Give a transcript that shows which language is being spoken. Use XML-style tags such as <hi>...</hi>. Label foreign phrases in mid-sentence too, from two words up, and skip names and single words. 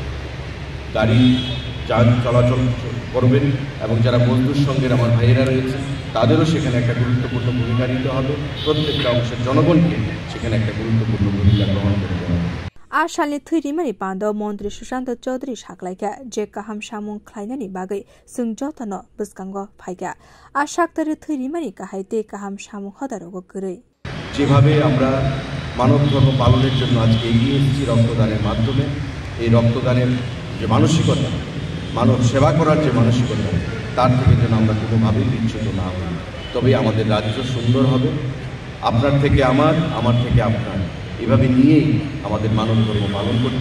<bn>গাড়ি যান চলাচল করবেন এবং যারা বন্ধুর সঙ্গে আমার ভাইয়েরা রয়েছে তাদেরও সেখানে একটা গুরুত্বপূর্ণ ভূমিকা নিতে হবে প্রত্যেকটা অংশের জনগণকে সেখানে একটা গুরুত্বপূর্ণ ভূমিকা গ্রহণ করতে হবে</bn> <trp>Ashalni Thurimani Pando Montri Sushanto Chodri Shaklaika Je Kaham Shamung Klainani Bagai Sungjotano Buskango Paiga Ashaktari Thurimani Kahaite Kaham Shamung Hodarogo Guri</trp> <bn>যেভাবে আমরা মানব ধর্ম পালনের জন্য আজকে এগিয়ে এসেছি রক্তদানের মাধ্যমে এই রক্তদানের যে মানসিকতা মানব সেবা করার যে মানসিকতা তার থেকে যেন আমরা কোনোভাবেই বিচ্যুত না হই তবেই আমাদের রাজ্য সুন্দর হবে আপনার থেকে আমার থেকে আপনার এভাবে নিয়েই আমাদের মানব ধর্ম পালন করতে</bn>